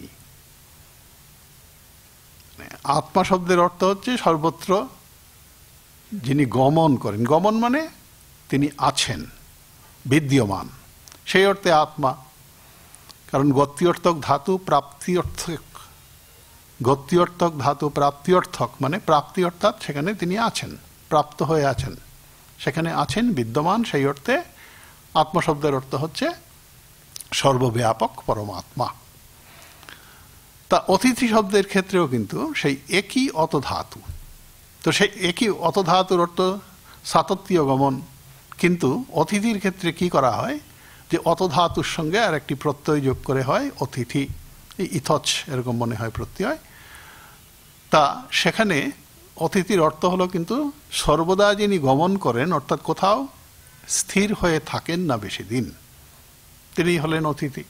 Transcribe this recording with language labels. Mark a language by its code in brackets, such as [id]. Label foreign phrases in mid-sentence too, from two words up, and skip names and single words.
[bn] আত্মা শব্দের অর্থ হচ্ছে সর্বত্র যিনি গমন করেন, গমন মানে তিনি আছেন বিদ্যমান, সেই অর্থে আত্মা। কারণ গত্যর্থক ধাতু প্রাপ্ত্যর্থক, গত্যর্থক ধাতু প্রাপ্ত্যর্থক মানে প্রাপ্তি অর্থাৎ সেখানে তিনি আছেন, প্রাপ্ত হয়ে আছেন, সেখানে আছেন বিদ্যমান, সেই অর্থে আত্মা শব্দের অর্থ হচ্ছে সর্বব্যাপক পরমাত্মা। তা অতিথি শব্দের ক্ষেত্রেও কিন্তু সেই একই অত ধাতু। তো সেই একই অত ধাতুর অর্থ সাতত্য গমন, কিন্তু অতিথির ক্ষেত্রে কি করা হয় যে অত ধাতুর সঙ্গে আর একটি প্রত্যয় যোগ করে হয় অতিথি, ইথচ এরকম মনে হয় প্রত্যয়। তা সেখানে অতিথির অর্থ হলো কিন্তু সর্বদা যিনি গমন করেন, অর্থাৎ কোথাও স্থির হয়ে থাকেন না বেশি দিন, তিনি হলেন অতিথি।